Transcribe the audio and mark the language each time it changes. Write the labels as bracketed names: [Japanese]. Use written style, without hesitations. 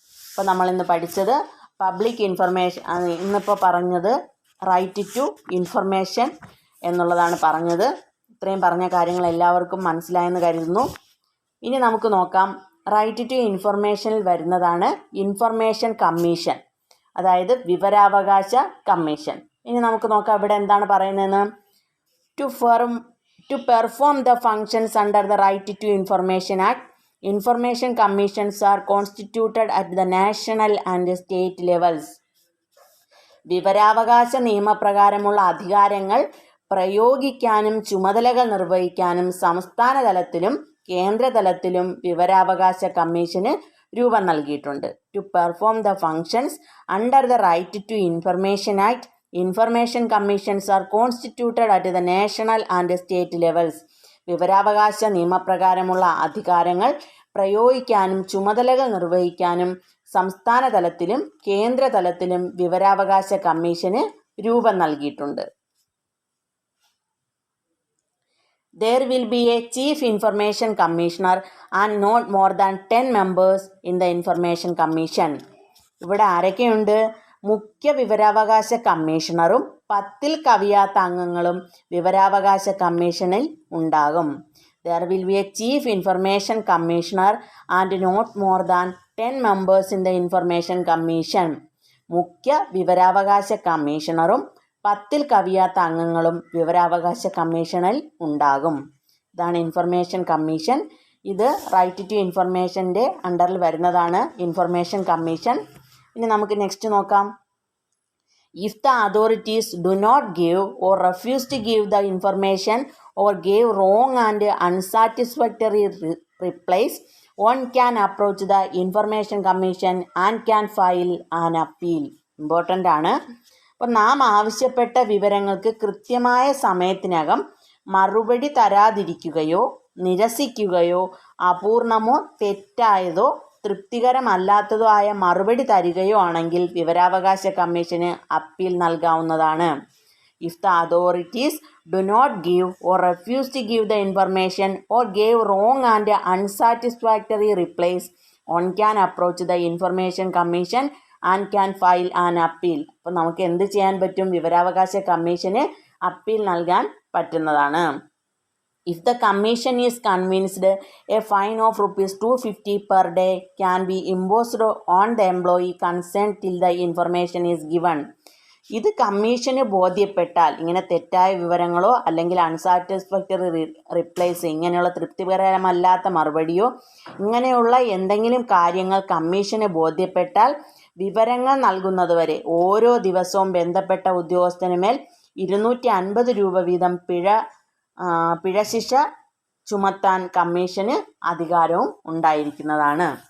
[Malayalam] അപ്പോൾ നമ്മളിന്ന് പഠിച്ചത് പബ്ലിക് ഇൻഫർമേഷൻ, ഇന്നിപ്പോൾ പറഞ്ഞത് റൈറ്റ് ടു ഇൻഫർമേഷൻ എന്നുള്ളതാണ് പറഞ്ഞത്. ഇത്രയും പറഞ്ഞ കാര്യങ്ങൾ എല്ലാവർക്കും മനസ്സിലായെന്ന് കരുതുന്നു. ഇനി നമുക്ക് നോക്കാം, റൈറ്റ് ടു ഇൻഫർമേഷനിൽ വരുന്നതാണ് ഇൻഫർമേഷൻ കമ്മീഷൻ, അതായത് വിവരാവകാശ കമ്മീഷൻ. ഇനി നമുക്ക് നോക്കാം ഇവിടെ എന്താണ് പറയുന്നതെന്ന്. [English] To perform the functions under the Right to Information Act, information commissions are constituted at the national and state levels. [Malayalam] വിവരാവകാശ നിയമപ്രകാരമുള്ള അധികാരങ്ങൾ പ്രയോഗിക്കാനും ചുമതലകൾ നിർവഹിക്കാനും സംസ്ഥാന തലത്തിലും കേന്ദ്രതലത്തിലും വിവരാവകാശ കമ്മീഷന് രൂപം നൽകിയിട്ടുണ്ട്. [English] To perform the functions under the right to information act, information commissions are constituted at the national and state levels. [Malayalam] വിവരാവകാശ നിയമപ്രകാരമുള്ള അധികാരങ്ങൾ പ്രയോഗിക്കാനും ചുമതലകൾ നിർവഹിക്കാനും സംസ്ഥാന തലത്തിലും കേന്ദ്രതലത്തിലും വിവരാവകാശ കമ്മീഷന് രൂപം നൽകിയിട്ടുണ്ട്. [English] There will be a chief information commissioner and not more than 10 members in the information commission. [Malayalam] ഇവിടെ ആരൊക്കെയുണ്ട്? മുഖ്യ വിവരാവകാശ കമ്മീഷണറും 10 കവിയാത്ത അംഗങ്ങളും വിവരാവകാശ കമ്മീഷനിൽ ഉണ്ടാകും. [English] There will be a chief information commissioner and not more than 10 members in the information commission. [Malayalam] മുഖ്യ വിവരാവകാശ കമ്മീഷണറും 10 കവിയാത്ത അംഗങ്ങളും വിവരാവകാശ കമ്മീഷനിൽ ഉണ്ടാകും. ഇതാണ് ഇൻഫർമേഷൻ കമ്മീഷൻ. ഇത് റൈറ്റ് ടു ഇൻഫർമേഷൻ്റെ അണ്ടറിൽ വരുന്നതാണ് ഇൻഫർമേഷൻ കമ്മീഷൻ. ഇനി നമുക്ക് നെക്സ്റ്റ് നോക്കാം. [English] If the authorities do not give or refuse to give the information or give wrong and unsatisfactory replies, one can approach the Information Commission and can file an appeal. [Malayalam] Important ആണ്. അപ്പോൾ നാം ആവശ്യപ്പെട്ട വിവരങ്ങൾക്ക് കൃത്യമായ സമയത്തിനകം മറുപടി തരാതിരിക്കുകയോ നിരസിക്കുകയോ അപൂർണമോ തെറ്റായതോ തൃപ്തികരമല്ലാത്തതോ ആയ മറുപടി തരികയോ ആണെങ്കിൽ വിവരാവകാശ കമ്മീഷന് അപ്പീൽ നൽകാവുന്നതാണ്. [English] If the authorities do not give or refuse to give the information or gave wrong and unsatisfactory replies, one can approach the information commission and can file an appeal. [Malayalam] അപ്പോൾ നമുക്ക് എന്ത് ചെയ്യാൻ പറ്റും? വിവരാവകാശ commission appeal നൽകാൻ പറ്റുന്നതാണ്. [English] If the commission is convinced, a fine of ₹250 per day can be imposed on the employee concerned till the information is given. [Malayalam] ഇത് commission ബോധ്യപ്പെട്ടാൽ, ഇങ്ങനെ തെറ്റായ വിവരങ്ങളോ അല്ലെങ്കിൽ [English] unsatisfactory replies, [Malayalam] ഇങ്ങനെയുള്ള തൃപ്തികരമല്ലാത്ത മറുപടിയോ ഇങ്ങനെയുള്ള എന്തെങ്കിലും കാര്യങ്ങൾ കമ്മീഷന് ബോധ്യപ്പെട്ടാൽ വിവരങ്ങൾ നൽകുന്നതുവരെ ഓരോ ദിവസവും ബന്ധപ്പെട്ട ഉദ്യോഗസ്ഥനുമേൽ ₹250 വീതം പിഴശിക്ഷ ചുമത്താൻ കമ്മീഷന് അധികാരവും ഉണ്ടായിരിക്കുന്നതാണ്.